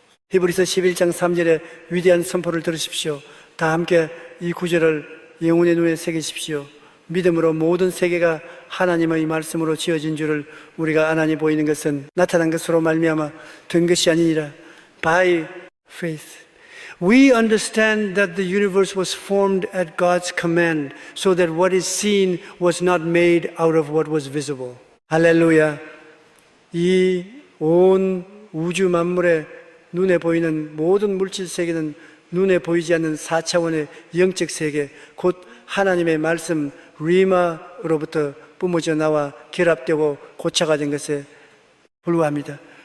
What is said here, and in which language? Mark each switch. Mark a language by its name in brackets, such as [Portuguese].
[Korean] 히브리서 11장 3절에 위대한 선포를 들으십시오. 다 함께 이 구절을 영혼의 눈에 새기십시오. 믿음으로 모든 세계가 하나님의 말씀으로 지어진 줄을 우리가 아나니 보이는 것은 나타난 것으로 말미암아 된 것이 아니니라. [English] By faith. We understand that the universe was formed at God's command, so that what is seen was not made out of what was visible. [Korean] 할렐루야. 이 온 우주 만물의 눈에 보이는 모든 물질 세계는 눈에 보이지 않는 4차원의 영적 세계, 곧 하나님의 말씀 리마로부터 뿜어져 나와 결합되고 고차가 된 것에 불과합니다.